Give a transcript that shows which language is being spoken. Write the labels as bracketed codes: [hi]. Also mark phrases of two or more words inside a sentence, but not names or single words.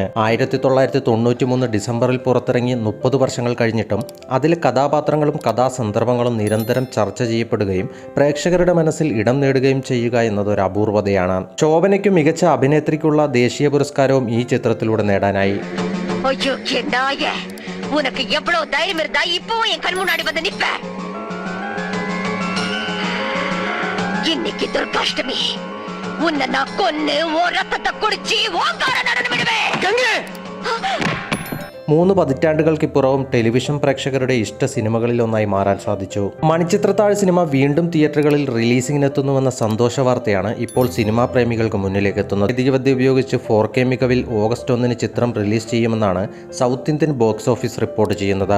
[ml] 1993 ഡിസംബറിൽ പുറത്തിറങ്ങി 30 വർഷങ്ങൾ കഴിഞ്ഞിട്ടും അതിലെ കഥാപാത്രങ്ങളും കഥാസന്ദർഭങ്ങളും നിരന്തരം ചർച്ച ചെയ്യപ്പെടുകയും പ്രേക്ഷകരുടെ മനസ്സിൽ ഇടം നേടുകയും ചെയ്യുക എന്നതൊരു അപൂർവതയാണ്. ശോഭനയ്ക്കും മികച്ച അഭിനേത്രിക്കുള്ള ദേശീയ പുരസ്കാരവും ഈ ചിത്രത്തിലൂടെ നേടാനായി. [ta] உனக்கு எவ்வளவு தைரியம் இருந்தா இப்பவும் என் கண் முன்னாடி வந்து நிப்ப? இன்னைக்கு துர்காஷ்டமி, உன்னை நான் கொன்னு ஓ ரத்தத்தை குடிச்சு ஓங்கார நடனம் விடுவேன். [ml] 3 പതിറ്റാണ്ടുകൾക്കിപ്പുറവും ടെലിവിഷൻ പ്രേക്ഷകരുടെ ഇഷ്ട സിനിമകളിലൊന്നായി മാറാൻ സാധിച്ചു. മണിച്ചിത്രത്താഴ് സിനിമ വീണ്ടും തിയേറ്ററുകളിൽ റിലീസിംഗിനെത്തുന്നുവെന്ന സന്തോഷ വാർത്തയാണ് ഇപ്പോൾ സിനിമാ പ്രേമികൾക്ക് മുന്നിലേക്ക് എത്തുന്നത്. വൈദ്യുതി ഉപയോഗിച്ച് 4K മികവിൽ ഓഗസ്റ്റ് 1 ചിത്രം റിലീസ് ചെയ്യുമെന്നാണ് സൗത്ത് ഇന്ത്യൻ ബോക്സ് ഓഫീസ് റിപ്പോർട്ട് ചെയ്യുന്നത്.